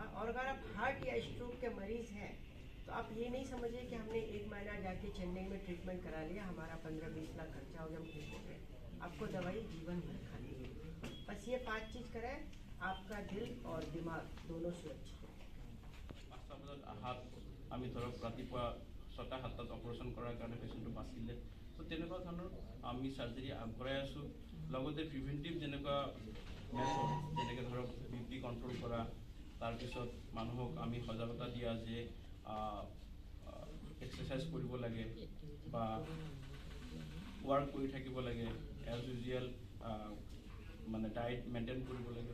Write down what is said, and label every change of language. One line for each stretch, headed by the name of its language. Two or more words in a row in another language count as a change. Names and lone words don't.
Hindi: और अगर आप हार्ट या स्ट्रोक के मरीज़ हैं तो आप ये नहीं समझिए कि हमने 1 महीना जाके चेन्नई में ट्रीटमेंट करा लिया, हमारा 15-20 लाख खर्चा हो गया, हम ठीक हो गए। आपको दवाई जीवन भर खानी है। बस ये 5 चीज़ करें, आपका दिल और दिमाग दोनों सुरक्षित है।
Assamese: 5টা বজাত আহাত আমি ধৰক ৰাতিপুৱা 6টা-7টাত অপাৰেশ্যন কৰাৰ কাৰণে পেচেণ্টটো বাচিলে তো তেনেকুৱা ধৰণৰ আমি চাৰ্জাৰী আগবঢ়াই আছোঁ। লগতে প্ৰিভেণ্টিভ যেনেকুৱা মেথড, যেনেকৈ ধৰক BP কণ্ট্ৰল কৰা, তাৰপিছত মানুহক আমি সজাগতা দিয়া যে এক্সাৰচাইজ কৰিব লাগে বা ৱাৰ্ক কৰি থাকিব লাগে,
English: as usual
Assamese: মানে ডায়েট মেইনটেইন কৰিব লাগে।